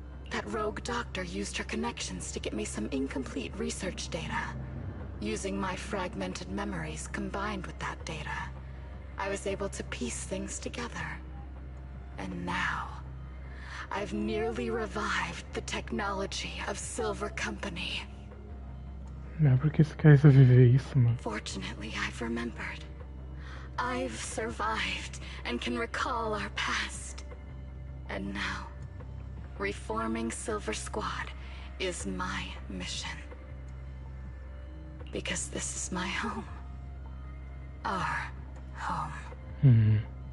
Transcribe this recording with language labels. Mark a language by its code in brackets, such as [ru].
[en] That rogue doctor used her connections to get me some incomplete research data. Using my fragmented memories combined with that data, I was able to piece things together. And now, I've nearly revived the technology of Silver Company. [pt] Não, por que você quer reviver isso, mano? [en] Fortunately, I've remembered. I've survived and can recall our past. And now, reforming Silver Squad is my mission. Because this is my home. Our home.